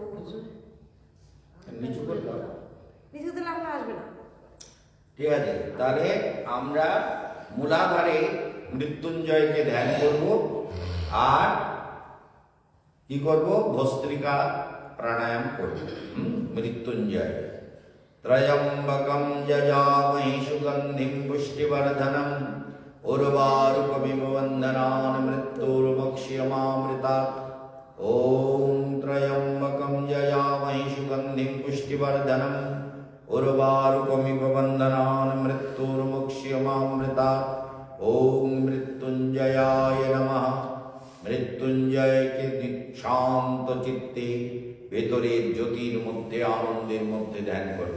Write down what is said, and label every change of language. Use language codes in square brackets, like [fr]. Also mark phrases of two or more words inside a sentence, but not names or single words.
[bn] নিচু করতে হবে, নিচু দিলে আপনার আসবে না। ঠিক আছে, তাহলে আমরা মূলাধারে মৃত্যুঞ্জয়কে ধ্যান করব, আর কি করব? ভস্ত্রিকা প্রাণায়াম করব। [sa] মৃত্যুঞ্জয় ত্রয়ম্বকম যজামহে সুগন্ধিম পুষ্টিবর্ধনম উর্বারুকমিব বন্ধনান মৃত্যুর্মোক্ষ্যমামৃতাৎ। ওম ত্রয়ম্বকম যজামহে সুগন্ধিম পুষ্টিবর্ধনম উর্বারুকমিব বন্ধনান মৃত্যুর্মোক্ষ্যমামৃতাৎ। ओम मृत्युंजयाय नमः। [bn] মৃত্যুঞ্জয় কে শান্ত চিত্তে ভেতরের জ্যোতির মধ্যে, আনন্দের মধ্যে ধ্যান করো।